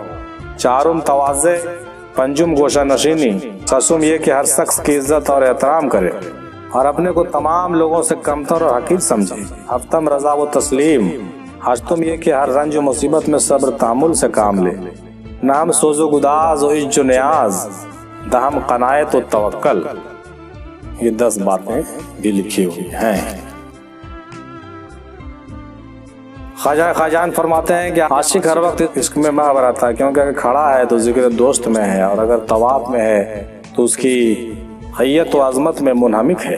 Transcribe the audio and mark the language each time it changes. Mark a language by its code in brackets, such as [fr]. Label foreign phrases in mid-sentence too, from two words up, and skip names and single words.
[ur] چارم تواضع، پنجم گوشہ نشینی، ششم یہ کہ ہر شخص کی عزت اور احترام کرے اور اپنے کو تمام لوگوں سے کمتر اور حقیر سمجھے۔ ہفتم رضا و تسلیم، ہشتم یہ کہ ہر رنج و مصیبت میں صبر تحمل سے کام لے۔ نہم سوز و گداز و عج و نیاز، دہم قناعت و توکل۔ یہ 10 باتیں بھی لکھی ہوئی ہیں۔ خواجہ خواجان فرماتے ہیں کہ عاشق ہر وقت عشق میں مہو رہتا ہے، کیونکہ اگر کھڑا ہے تو ذکر دوست میں ہے، اور اگر طواف میں ہے تو اس کی حیت و عظمت میں منہمک ہے۔